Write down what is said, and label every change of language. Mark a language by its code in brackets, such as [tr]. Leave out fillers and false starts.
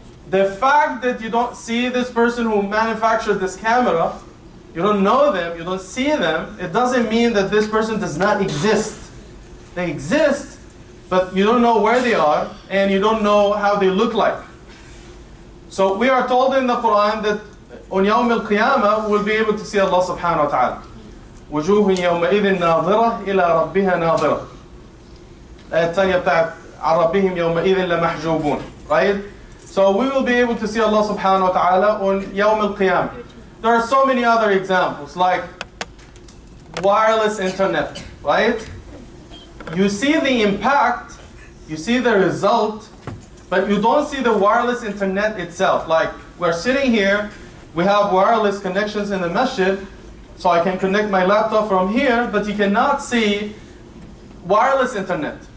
[en] The fact that you don't see this person who manufactured this camera, you don't know them, you don't see them, it doesn't mean that this person does not exist. They exist, but you don't know where they are, and you don't know how they look like. So we are told in the Quran that on Yawm al-Qiyamah we'll be able to see Allah subhanahu wa ta'ala. [ar] وجوه يومئذ ناظرة إلى ربها ناظرة. الآية الثانية بتاعت عن ربهم يومئذ لمحجوبون. [en] Right? So we will be able to see Allah subhanahu wa ta'ala on Yawm al-Qiyamah. There are so many other examples, like wireless internet, right? You see the impact, you see the result, but you don't see the wireless internet itself. Like, we're sitting here, we have wireless connections in the masjid, so I can connect my laptop from here, but you cannot see wireless internet.